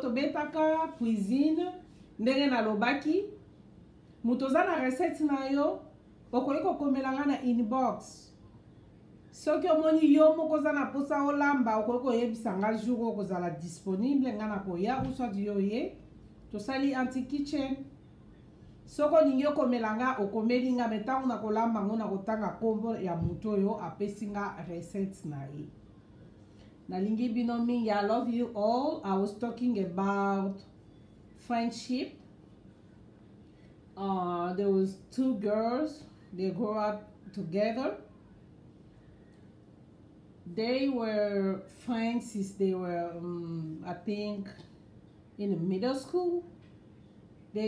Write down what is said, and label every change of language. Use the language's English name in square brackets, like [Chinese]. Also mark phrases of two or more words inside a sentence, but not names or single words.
[Lingala] to betaka cuisine ndenge nalobaki moto oza na recette na yo okoki kokomelanga na inbox soki omoni yo moko oza na posa olamba okoki koyebisa nga jour okozala disponible nga na koya [French] ou soit [Lingala] yo ye tosali Auntie Kitchen soko olingi okomelanga okomeli nga me ntango na kolamba ngo na kotanga kombo ya moto oyo apesi nga recette na ye nalingi bino mingi. [English] I love you all. I was talking about friendship. There was two girls, they grew up together. They were friends since they were I think in the middle school.